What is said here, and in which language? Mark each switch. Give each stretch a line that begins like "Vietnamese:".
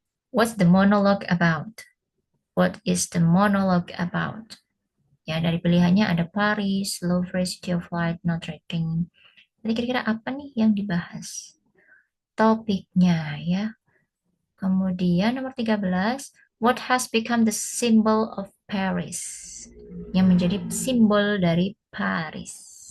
English: What's the monologue about? What is the monologue about?
Indonesian: Ya, dari pilihannya ada Paris, Louvre, City of Light, Notre Dame. Jadi kira-kira apa nih yang dibahas? Topiknya ya. Kemudian nomor 13,
English: what has become the symbol of Paris?
Indonesian: Yang menjadi simbol dari Paris.